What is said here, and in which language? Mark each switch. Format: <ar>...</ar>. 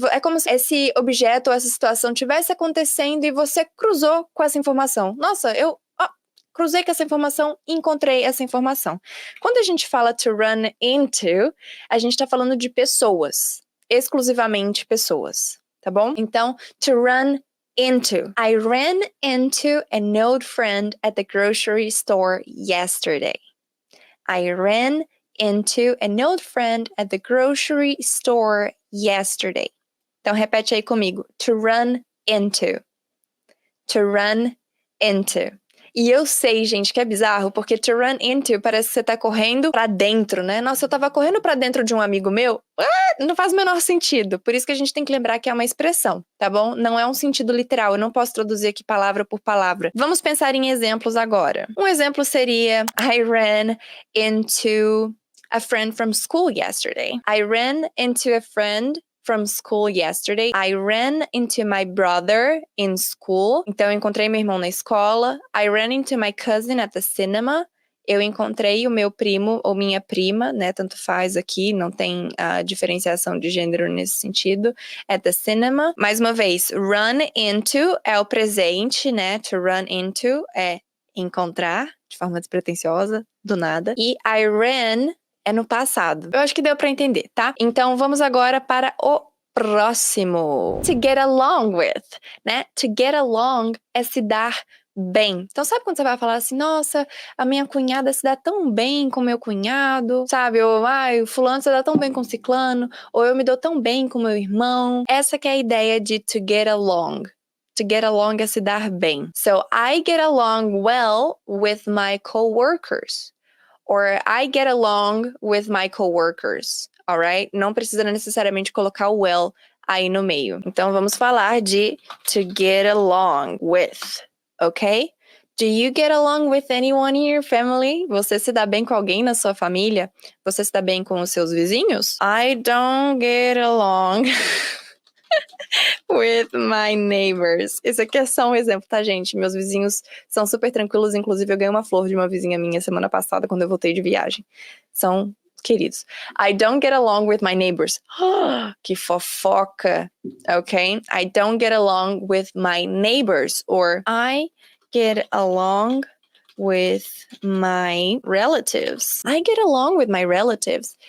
<pt>É como se esse objeto ou essa situação tivesse acontecendo e você cruzou com essa informação. Nossa, eu cruzei com essa informação e encontrei essa informação. Quando a gente fala to run into, a gente está falando de pessoas. exclusivamente pessoas, tá bom? Então, to run into.</pt> <en>I ran into an old friend at the grocery store yesterday. I ran into an old friend at the grocery store yesterday.</en> <pt>Então, repete aí comigo. To run into. To run into. E eu sei, gente, que é bizarro, porque to run into parece que você tá correndo pra dentro, né? Nossa, eu tava correndo pra dentro de um amigo meu. Não faz o menor sentido. Por isso que a gente tem que lembrar que é uma expressão, tá bom? Não é um sentido literal. Eu não posso traduzir aqui palavra por palavra. Vamos pensar em exemplos agora. Um exemplo seria:</pt> <en>I ran into a friend from school yesterday. I ran into a friend from school yesterday. I ran into my brother in school.</en> <pt>Então, eu encontrei meu irmão na escola.</pt> <en>I ran into my cousin at the cinema.</en> <pt>Eu encontrei o meu primo ou minha prima, né? Tanto faz aqui, não tem diferenciação de gênero nesse sentido.</pt> <en>At the cinema.</en> <pt>Mais uma vez, run into é o presente, né? To run into é encontrar, de forma despretensiosa, do nada. E I ran é no passado. Eu acho que deu pra entender, tá? Então, vamos agora para o próximo. To get along with, né? To get along é se dar bem. Então, sabe quando você vai falar assim, nossa, a minha cunhada se dá tão bem com meu cunhado, sabe? Ou, o fulano se dá tão bem com o ciclano, ou eu me dou tão bem com meu irmão. Essa que é a ideia de to get along. To get along é se dar bem.</pt> <en>So, I get along well with my coworkers. Or I get along with my coworkers, alright?</en> <pt>Não precisa necessariamente colocar o well aí no meio. Então, vamos falar de to get along with, ok?</pt> <en>Do you get along with anyone in your family?</en> <pt>Você se dá bem com alguém na sua família? Você se dá bem com os seus vizinhos?</pt> <en>I don't get along with my neighbors.</en> <pt>Esse aqui é só um exemplo, tá, gente? Meus vizinhos são super tranquilos. Inclusive, eu ganhei uma flor de uma vizinha minha semana passada, quando eu voltei de viagem. São queridos.</pt> <en>I don't get along with my neighbors.</en> <pt>Que fofoca, ok?</pt> <en>I don't get along with my neighbors. Or I get along with my relatives. I get along with my relatives.</en>